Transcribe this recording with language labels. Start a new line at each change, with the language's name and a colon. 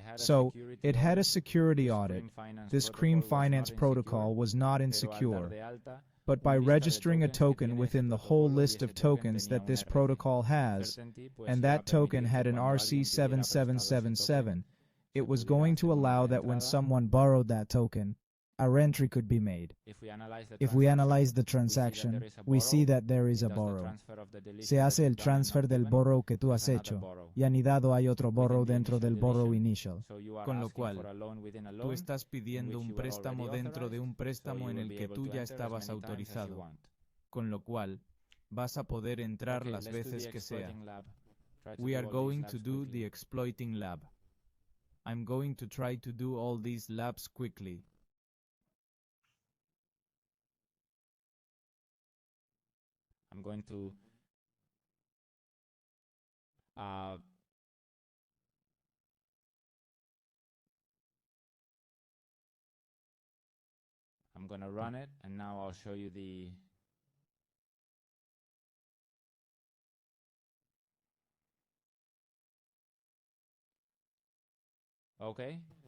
English: So, it had a security audit. This Cream Finance protocol was not insecure, but by registering a token within the whole list of tokens that this protocol has, and that token had an RC7777, it was going to allow that when someone borrowed that token, a reentry could be made. If we analyze the transaction, we see that there is a borrow.
Spanish: Se hace el transfer del borrow que tú has hecho, y anidado hay otro borrow dentro del borrow initial. Con lo cual, tú estás pidiendo un préstamo dentro de un préstamo en el que tú ya estabas autorizado. Con lo cual, vas a poder entrar las veces que sea.
English: We are going to do the exploiting lab. I'm going to try to do all these labs quickly. I'm going to I'm going to run it, and now I'll show you the okay.